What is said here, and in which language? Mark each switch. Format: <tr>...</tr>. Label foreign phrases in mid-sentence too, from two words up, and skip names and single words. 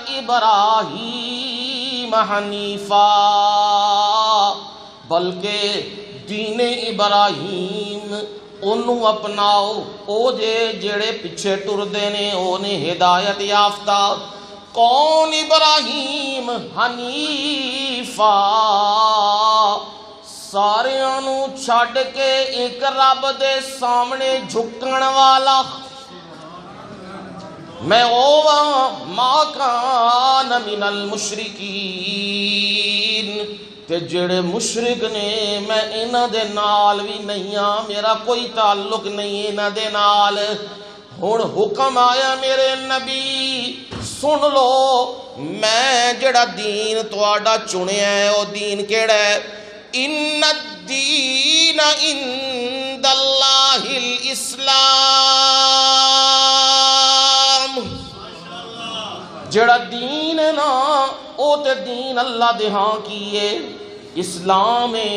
<ar>ابراہیم حنیفا،</ar> <pa>بلکہ دین ابراہیم انہوں اپناؤ، او جڑے پیچھے ٹردے نے او نے ہدایت یافتہ۔ کون ابراہیم؟ حنیفا، ساریاں نو چھڈ کے ایک رب دے سامنے جھکن والا۔</pa> <ar>میں اوواں ما کان من المشرکین،</ar> <pa>تے جڑے مشرک نے میں انہاں دے نال بھی نہیں ہاں، میرا کوئی تعلق نہیں انہاں دے نال۔ ہن حکم آیا میرے نبی سن لو، میں جڑا دین تواڈا چنیا ہے او دین کیڑا ہے؟</pa> <ar>ان الدین عند اللہ الاسلام،</ar> <pa>جڑا دین ہے نا او تے دین اللہ دے ہاں کیے اسلام ہے۔</pa>